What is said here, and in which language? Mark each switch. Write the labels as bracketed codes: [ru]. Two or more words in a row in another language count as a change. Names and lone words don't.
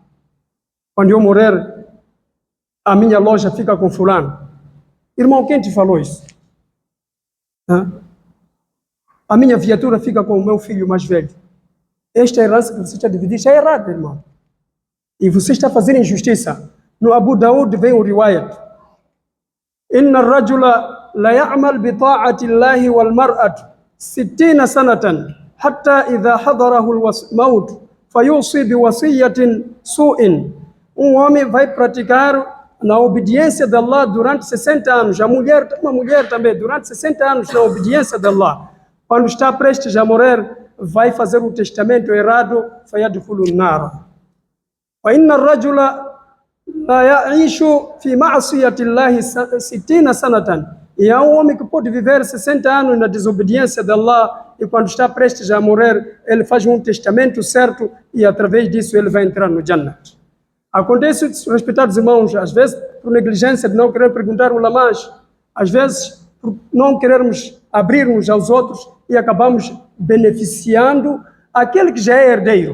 [pt] Quando eu morrer, a minha loja fica com fulano. Irmão, quem te falou isso? A minha viatura fica com o meu filho mais velho. Esta herança que você está dividindo é errada, irmão. E você está fazendo injustiça. No Abu Daud vem o riwayat. [ar] إن الرجل ليعمل بطاعة الله والمرأة 60 سنة حتى إذا حضره الموت فيوصي بوصية سوء. [pt] Homem vai praticar na obediência de Allah durante 60 anos. Uma mulher também, durante 60 anos na obediência de Allah. Quando está prestes a morrer, vai fazer um testamento errado, [ar] فيدخل النار. وإن الرجل ليعيش في معصية الله 60 سنة. [pt] E há um homem que pode viver 60 anos na desobediência de Allah e quando está prestes a morrer, ele faz um testamento certo e através disso ele vai entrar no Jannat. Acontece, respeitados irmãos, às vezes por negligência de não querer perguntar ulamás, às vezes por não querermos abrirmos aos outros e acabamos beneficiando aquele que já é herdeiro.